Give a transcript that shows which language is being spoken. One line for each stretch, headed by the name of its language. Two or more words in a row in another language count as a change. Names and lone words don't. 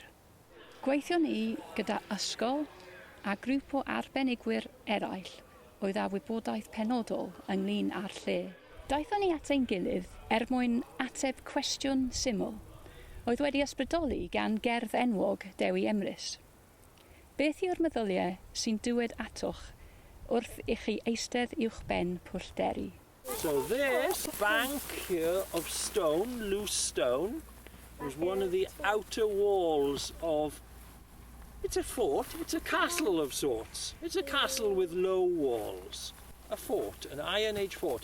Welsh: Gweithion ni gyda ysgol a grŵp o arbenigwyr eraill oedd â wybodaeth penodol ynglyn â'r lle. Daethon ni at ein gilydd mwyn ateb cwestiwn syml, oedd wedi ysbrydoli gan gerdd enwog Dewi Emrys. Beth yw'r meddyliau sy'n dywed atoch wrth i chi eistedd uwchben pwllteri?
English: So this bank here of stone, loose stone, was one of the outer walls of... It's a fort, it's a castle of sorts. It's a castle with low walls. A fort, an Iron Age fort.